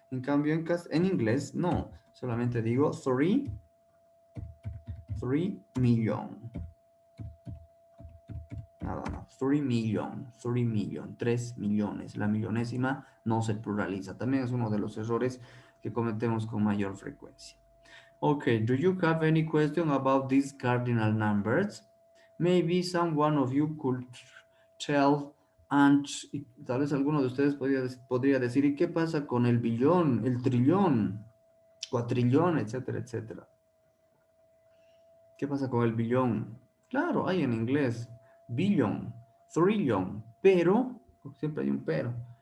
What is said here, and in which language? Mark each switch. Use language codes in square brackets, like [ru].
[es] En cambio, en inglés, no, solamente digo 3 million. Nada más, 3 million, 3 millones. La millonésima no se pluraliza. También es uno de los errores que cometemos con mayor frecuencia. [en] Okay, do you have any question about these cardinal numbers? Maybe someone of you could tell, and [es] tal vez alguno de ustedes podría decir, ¿y qué pasa con el billón, el trillón, cuatrillón, etcétera, etcétera? ¿Qué pasa con el billón? Claro, hay en inglés billion, trillion, pero, siempre hay un pero.